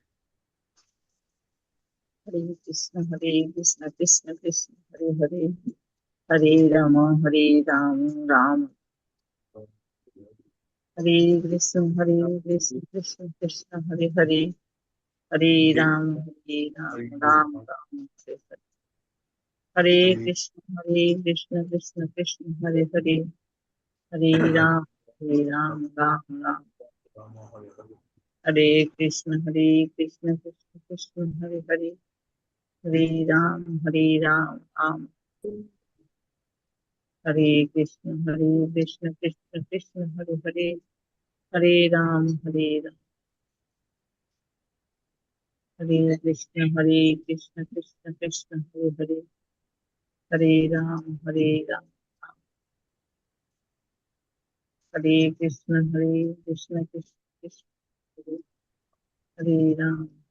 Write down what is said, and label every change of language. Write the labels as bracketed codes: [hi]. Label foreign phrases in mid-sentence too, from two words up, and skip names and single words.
[sa] হরে কৃষ্ণ, হরে কৃষ্ণ, কৃষ্ণ কৃষ্ণ, হরে হরে, হরে রাম, হরে রাম, রাম হরে কৃষ্ণ, হরে কৃষ্ণ, কৃষ্ণ কৃষ্ণ, হরে হরে, হরে রাম, রাম রাম হরে হরে। হরে কৃষ্ণ, হরে কৃষ্ণ, কৃষ্ণ কৃষ্ণ, হরে হরে, হরে রাম, রাম রাম হরে কৃষ্ণ, কৃষ্ণ কৃষ্ণ, হরে হরে, Hare Ram, Ram Hare Krishna, Krishna Krishna, Hare Hare, Hare Ram, Hare Krishna, Krishna Krishna, Hare Hare, Hare Ram, Hare Krishna, Krishna Krishna, Hare Ram,